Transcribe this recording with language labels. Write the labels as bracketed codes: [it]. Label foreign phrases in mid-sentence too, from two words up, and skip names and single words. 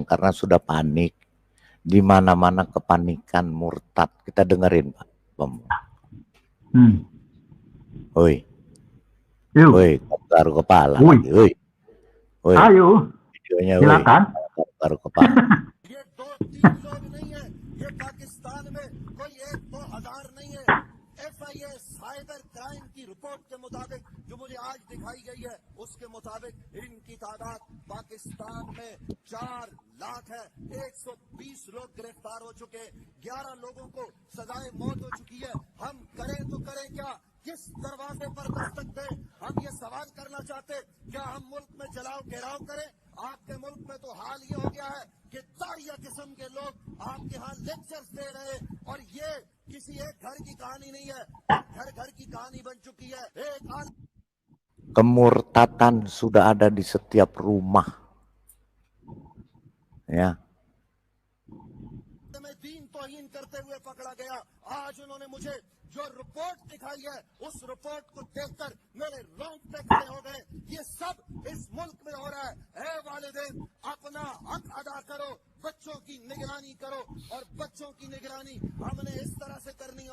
[id] Karena sudah panik. Di mana-mana kepanikan, murtad. Kita dengerin, Pak Bom. Woi. Woi, taruh kepala. Woi. Woi. Ayo. Videonya, silakan. Taruh kepala. [ur] یہ پاکستان میں کوئی 1-2 ہزار نہیں ہے. FIA [en] cyber crime [ur] کی رپورٹ کے مطابق جو مجھے آج دکھائی گئی ہے اس کے مطابق ان کی تعداد پاکستان میں 4 لاکھ ہے. 120 لوگ گرفتار ہو چکے، 11 لوگوں کو سزائے موت ہو چکی ہے. ہم کریں تو کریں کیا؟ کس دروازے پر دستک دیں? ہم یہ سوال کرنا چاہتے، کیا ہم ملک میں جلاؤ گھیراؤ کریں? آپ کے ملک میں تو حال یہ ہو گیا ہے کہ داریہ قسم کے لوگ آپ کے یہاں لیکچرز دے رہے ہیں، اور یہ کسی ایک گھر کی کہانی نہیں ہے، گھر گھر کی کہانی بن چکی ہے. [id] Kemurtatan sudah ada di setiap rumah. Ya. [ur] دین توہین کرتے ہوئے پکڑا گیا. آج انہوں نے مجھے جو رپورٹ دکھائی ہے اس رپورٹ کو دیکھ کر میرے رونگٹے کھڑے ہو گئے. یہ سب اس ملک میں ہو رہا ہے۔ اے والدین، اپنا حق ادا کرو، بچوں کی نگرانی کرو، اور بچوں کی نگرانی ہم نے اس طرح سے کرنی ہے.